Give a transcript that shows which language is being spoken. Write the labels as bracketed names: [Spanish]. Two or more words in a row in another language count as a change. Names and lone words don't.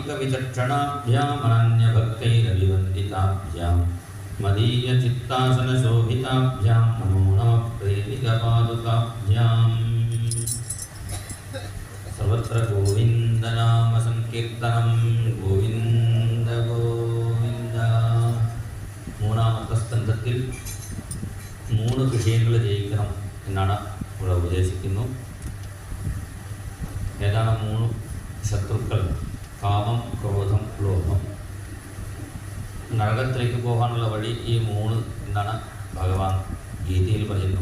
[Sanskrit] विचक्षणाभ्याम् अनन्यभक्तैरभिवन्दिताभ्यां मदीयचित्तासनशोभिताभ्यां नमो नमः प्रेमिकपादुकाभ्याम्। सर्वत्र गोविन्दनाम संकीर्तनं गोविन्द गोविन्द। [Malayalam] മൂന്നാമത്തെ സ്കന്ധത്തിൽ 3 വിഷയങ്ങൾ ജയിക്കണം എന്നാണ് ഇവിടെ ഉപദേശിക്കുന്നു. ഏതാണ് 3 ശത്രുക്കൾ? കാമം, ക്രോധം, ലോഭം. നരകത്തിലേക്ക് പോകാനുള്ള വഴി ഈ 3 എന്നാണ് ഭഗവാൻ ഗീതയിൽ പറയുന്നു.